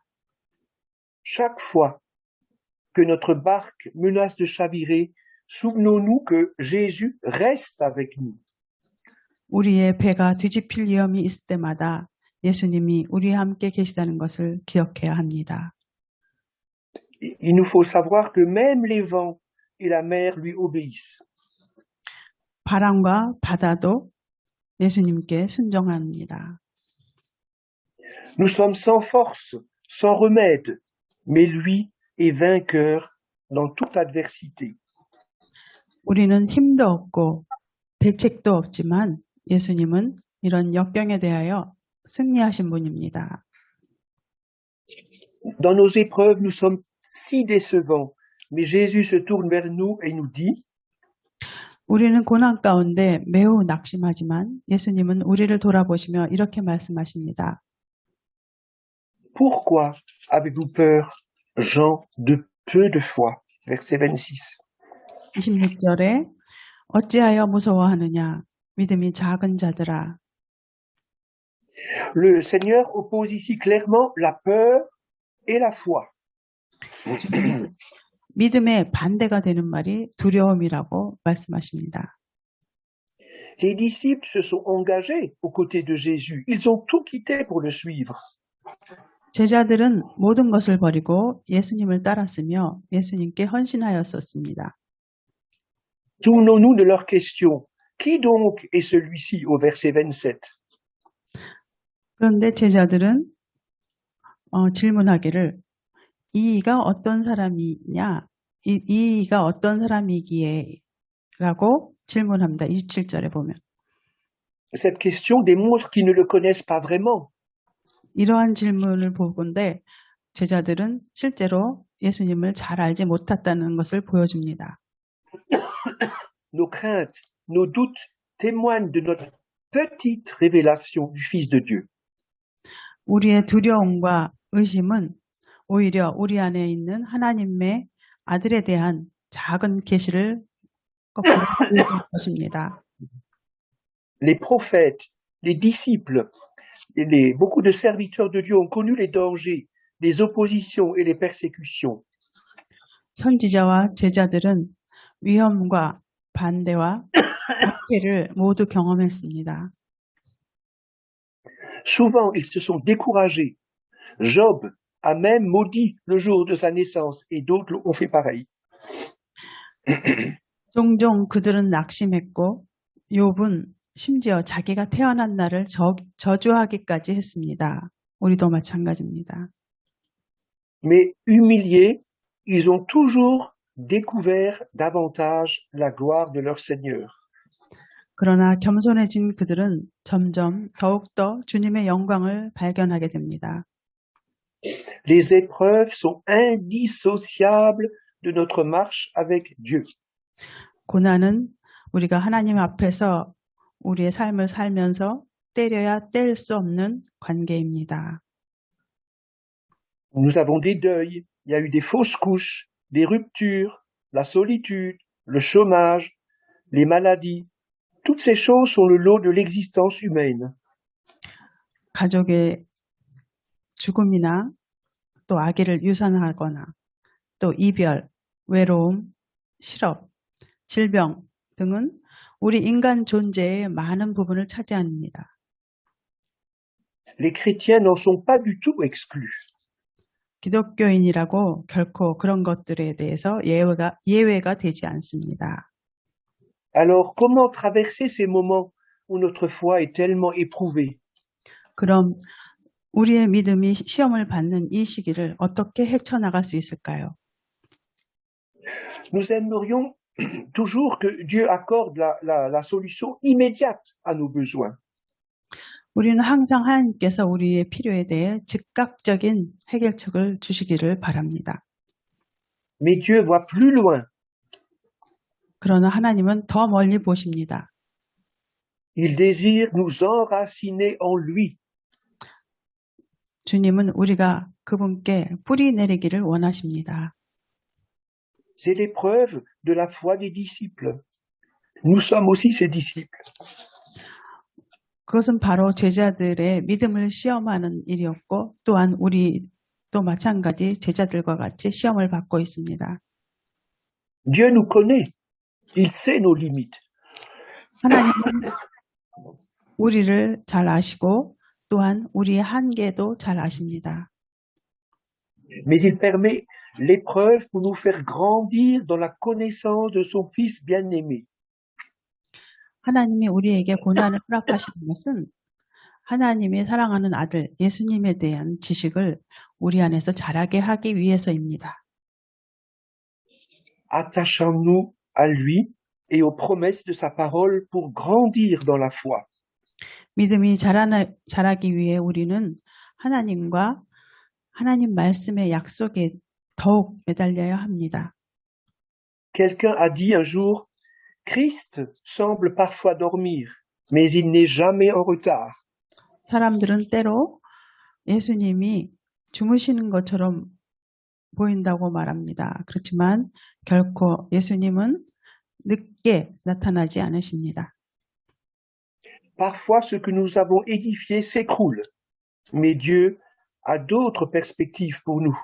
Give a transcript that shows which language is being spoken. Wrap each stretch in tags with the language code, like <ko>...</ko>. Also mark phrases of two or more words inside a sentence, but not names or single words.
<fr>Chaque fois que notre barque menace de chavirer, souvenons-nous que Jésus reste avec nous.</fr> <ko>우리의 배가 뒤집힐 위험이 있을 때마다 예수님이 우리와 함께 계시다는 것을 기억해야 합니다.</ko> <fr>Il nous faut savoir que même les vents et la mer lui obéissent.</fr> <ko>바람과 바다도 예수님께 순종합니다.</ko> <fr>Nous sommes sans force, sans remède, mais lui est vainqueur dans toute adversité.</fr> <ko>우리는 힘도 없고 대책도 없지만 예수님은 이런 역경에 대하여 승리하신 분입니다.</ko> <fr>Dans nos épreuves, nous sommes si décevants, mais Jésus se tourne vers nous et nous dit,</fr> <ko>우리는 고난 가운데 매우 낙심하지만 예수님은 우리를 돌아보시며 이렇게 말씀하십니다.</ko> <fr>Pourquoi avez-vous peur, gens de peu de foi? Verset 26.</fr> <ko>26절에 어찌하여 무서워하느냐 믿음이 작은 자들아.</ko> <fr>Le Seigneur oppose ici clairement la peur et la foi.</fr> <ko>믿음의 반대가 되는 말이 두려움이라고 말씀하십니다.</ko> <fr>Les disciples se sont engagés aux côtés de Jésus. Ils ont tout quitté pour le suivre.</fr> <ko>제자들은 모든 것을 버리고 예수님을 따랐으며 예수님께 헌신하였었습니다.</ko> <fr>Souvenons-nous de leur question. Qui donc est celui-ci au verset 27?</fr> <ko>그런데 제자들은 질문하기를 이가 어떤 사람이냐? 이가 어떤 사람이기에? 라고 질문합니다. 27절에 보면.</ko> <fr>Cette question démontre qu'ils ne le connaissent pas vraiment.</fr> <ko>이러한 질문을 보건대 제자들은 실제로 예수님을 잘 알지 못했다는 것을 보여줍니다.</ko> <fr>Nos craintes, nos doutes témoignent de notre petite révélation du Fils de Dieu.</fr> <ko>우리의 두려움과 의심은 오히려 우리 안에 있는 하나님의 아들에 대한 작은 계시를 거꾸로 보여주는 것입니다.</ko> <fr>Les prophètes, les disciples, beaucoup de serviteurs de Dieu ont connu les dangers, les oppositions et les persécutions.</fr> <ko>선지자와 제자들은 위험과 반대와 박해를 모두 경험했습니다.</ko> <fr>Souvent, ils se sont découragés. Job a même maudit le jour de sa naissance et d'autres ont fait pareil.</fr> <ko>종종 그들은 낙심했고 욥은 심지어 자기가 태어난 날을 저주하기까지 했습니다. 우리도 마찬가지입니다.</ko> <fr>Mais humiliés, ils ont toujours découvert davantage la gloire de leur Seigneur.</fr> <ko>그러나 겸손해진 그들은 점점 더욱더 주님의 영광을 발견하게 됩니다.</ko> <fr>Les épreuves sont indissociables de notre marche avec Dieu.</fr> <ko>고난은 우리가 하나님 앞에서 우리의 삶을 살면서 때려야 뗄 수 없는 관계입니다.</ko> <fr>Nous avons des deuils, il y a eu des fausses couches, des ruptures, la solitude, le chômage, les maladies. Toutes ces choses sont le lot de l'existence humaine.</fr> <ko>가족의 죽음이나 또 아기를 유산하거나 또 이별, 외로움, 실업, 질병 등은 우리 인간 존재의 많은 부분을 차지합니다.</ko> <fr>Les chrétiens n'en sont pas du tout exclus.</fr> <ko>기독교인이라고 결코 그런 것들에 대해서 예외가 되지 않습니다.</ko> <fr>Alors, comment traverser ces moments où notre foi est tellement éprouvée?</fr> <ko>그럼 우리의 믿음이 시험을 받는 이 시기를 어떻게 헤쳐나갈 수 있을까요?</ko> <fr>Nous aimerions toujours que Dieu accorde la solution immédiate à nos besoins.</fr> <ko>우리는 항상 하나님께서 우리의 필요에 대해 즉각적인 해결책을 주시기를 바랍니다.</ko> <fr>Mais Dieu voit plus loin.</fr> <ko>그러나 하나님은 더 멀리 보십니다.</ko> <fr>Il désire nous enraciner en lui.</fr> <ko>주님은 우리가 그분께 뿌리 내리기를 원하십니다.</ko> <fr>C'est l'épreuve de la foi des disciples. Nous sommes aussi ses disciples.</fr> <ko>그것은 바로 제자들의 믿음을 시험하는 일이었고 또한 우리도 마찬가지 제자들과 같이 시험을 받고 있습니다.</ko> <fr>Dieu nous connaît. Il sait nos limites.</fr> <ko>하나님은 우리를 잘 아시고 또한 우리의 한계도 잘 아십니다.</ko> <fr>Mais il permet l'épreuve pour nous faire grandir dans la connaissance de son Fils bien-aimé.</fr> <ko>하나님이 우리에게 고난을 허락하시는 것은 하나님이 사랑하는 아들 예수님에 대한 지식을 우리 안에서 자라게 하기 위해서입니다.</ko> <fr>Attachons-nous à lui et aux promesses de sa parole pour grandir dans la foi.</fr> <ko>믿음이 자라기 위해 우리는 하나님과 하나님 말씀의 약속에 더욱 매달려야 합니다.</ko> <fr>Quelqu'un a dit un jour, Christ semble parfois dormir, mais il n'est jamais en retard.</fr> <ko>사람들은 때로 예수님이 주무시는 것처럼 보인다고 말합니다. 그렇지만 결코 예수님은 늦게 나타나지 않으십니다.</ko> <fr>Parfois, ce que nous avons édifié s'écroule, mais Dieu a d'autres perspectives pour nous.</fr>